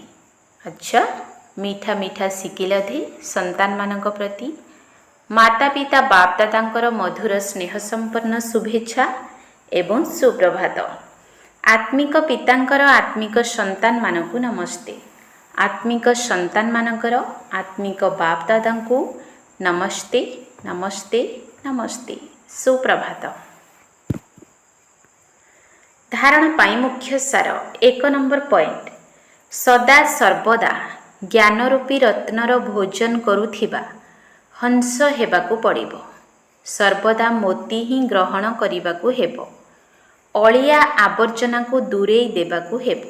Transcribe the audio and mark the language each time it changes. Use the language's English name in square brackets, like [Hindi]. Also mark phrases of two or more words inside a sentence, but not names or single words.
[Odia] ଆଚ୍ଛା, ମିଠା ମିଠା ଶିକିଲଧେ ସନ୍ତାନମାନଙ୍କ ପ୍ରତି ମାତା ପିତା ବାପ ଦାଦାଙ୍କର ମଧୁର ସ୍ନେହ ସମ୍ପନ୍ନ ଶୁଭେଚ୍ଛା ଏବଂ ସୁପ୍ରଭାତ। ଆତ୍ମିକ ପିତାଙ୍କର ଆତ୍ମିକ ସନ୍ତାନମାନଙ୍କୁ ନମସ୍ତେ। ଆତ୍ମିକ ସନ୍ତାନମାନଙ୍କର ଆତ୍ମିକ ବାପ ଦାଦାଙ୍କୁ ନମସ୍ତେ, ନମସ୍ତେ, ନମସ୍ତେ, ସୁପ୍ରଭାତ। ଧାରଣ ପାଇଁ ମୁଖ୍ୟ ସାର 1 ନମ୍ବର ପଏଣ୍ଟ ସଦା ସର୍ବଦା ଜ୍ଞାନ ରୂପୀ ରତ୍ନର ଭୋଜନ କରୁଥିବା ହଂସ ହେବାକୁ ପଡ଼ିବ। ସର୍ବଦା ମୋତି ହିଁ ଗ୍ରହଣ କରିବାକୁ ହେବ। ଅଳିଆ ଆବର୍ଜନା କୁ ଦୂରେଇ ଦେବାକୁ ହେବ।